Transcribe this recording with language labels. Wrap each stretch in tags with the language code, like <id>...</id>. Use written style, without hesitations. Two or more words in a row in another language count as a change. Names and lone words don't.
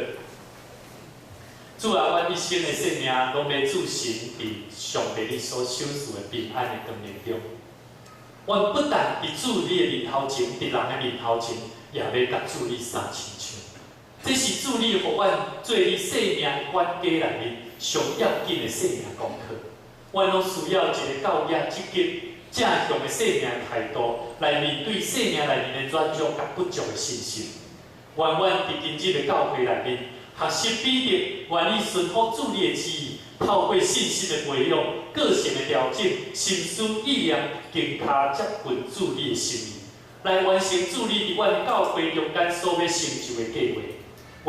<nan>主啊，阮一生的生命拢要主神伫上帝你所赏赐的平安的光明中。阮不但伫主你的面头前，伫人的面头前，也要甲主你相亲像。这是主你互阮做你生命管家内面上要紧的生命功课。阮拢需要一个教育积极。正向的生命态度来面对生命内面的软弱甲不足的信心。愿阮伫今日的教会内面学习彼得，愿意顺服主你的旨意，透过信心的培养、个性的调整、心思意念，更加接近主你的心意，来完成主你伫阮教会中间所要成就的计划。</nan>